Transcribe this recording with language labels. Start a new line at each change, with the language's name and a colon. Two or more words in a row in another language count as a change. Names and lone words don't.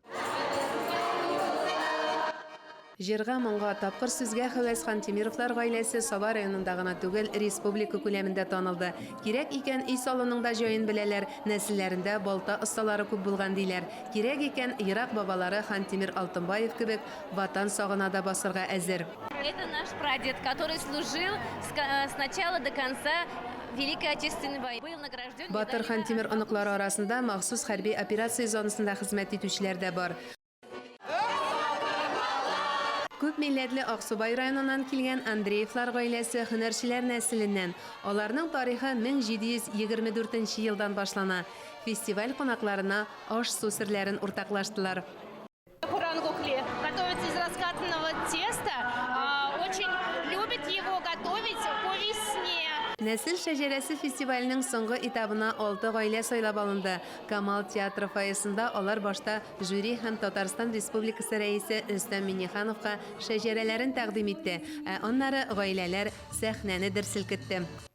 Tatar: Җырга моңга тапкыр сүзгә хәвәс Хантимировлар гаиләсе Саба районында гына түгел, республика күләмендә танылды. Кирәк икән өй салуның да җаен беләләр, нәселләрендә балта осталары күп булган диләр. Кирәк икән ерак бабалары Хантимир Алтынбаев кебек ватан сагына да басырга әзер.
Russian: Это наш прадед, который служил с начала до конца Великой Отечественной войны. Был награжден.
Tatar: Батыр Хантимир оныклары арасында махсус хәрби операция зонасында хезмәт итүчеләр дә бар. Күп милләтле Аксубай районынан килгән Андреевлар гаиләсе һөнәрчеләр нәселеннән. Аларның тарихы 1724 елдан башлана. Фестиваль кунакларына аш-су серләрен уртаклаштылар.
Russian: Хурангухли готовится из раскатанного теста. Очень любит его готовить по весне.
Tatar: Нәсел шәҗәрәсе фестиваленең соңгы этабына 6 гаилә сайлап алынды. Камал театры фойесында алар башта жюри һәм Татарстан Республикасы рәисе Рөстәм Миннехановка шәҗәрәләрен тәкъдим итте, ә аннары гаиләләр сәхнәне дер селкетте.